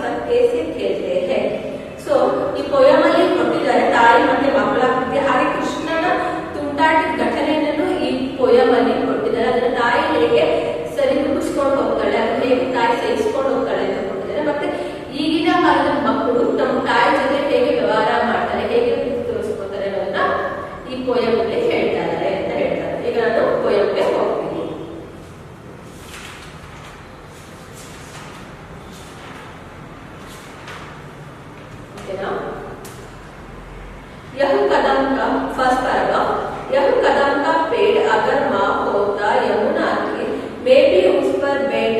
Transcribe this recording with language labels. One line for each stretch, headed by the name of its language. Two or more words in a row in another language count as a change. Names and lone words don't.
Hindi: कैसे खेलते हैं.
Kannada: ಸೊ ಈ ಪೊಯಮ್ ಅಲ್ಲಿ ಕೊಟ್ಟಿದ್ದಾರೆ ತಾಯಿ ಮತ್ತೆ ಮಕ್ಕಳ ಕಥೆ, ಹಾಗೆ ಕೃಷ್ಣನ ತುಂಟಾಟದ ಘಟನೆಯನ್ನು ಈ ಪೊಯಮ್ ಅಲ್ಲಿ ಕೊಟ್ಟಿದ್ದಾರೆ. ಅದನ್ನ ತಾಯಿ ಹೇಗೆ ಸರಿದೂಗಿಸ್ಕೊಂಡು ಹೋಗ್ತಾಳೆ, ಅದನ್ನ ಹೇಗೆ ತಾಯಿ ಸಹಿಸ್ಕೊಂಡು ಹೋಗ್ತಾಳೆ ಅಂತ ಕೊಟ್ಟಿದ್ದಾರೆ. ಮತ್ತೆ ಈಗಿನ ಕಾಲದ ಮಕ್ಕಳು ನಮ್ಮ ತಾಯಿ ಜೊತೆ ಹೇಗೆ ವ್ಯವಹಾರ ಮಾಡ್ತಾರೆ, ಹೇಗೆ ತೋರಿಸ್ಕೊತಾರೆ ಅನ್ನೋದನ್ನ ಈ ಪೊಯಮ್ ಅಲ್ಲಿ ಹೇಳ್ತಾ ಇದ್ದಾರೆ ಅಂತ ಹೇಳ್ತಾರೆ. ಈಗ ನಾನು ಪೊಯಮ್ಗೆ ಹೋಗ್ತೀನಿ.
Hindi: यह कदम का
English: first paragraph,
Hindi: यह कदम का पेड़ अगर माँ होता यमुना की, मैं भी उस पर बेटा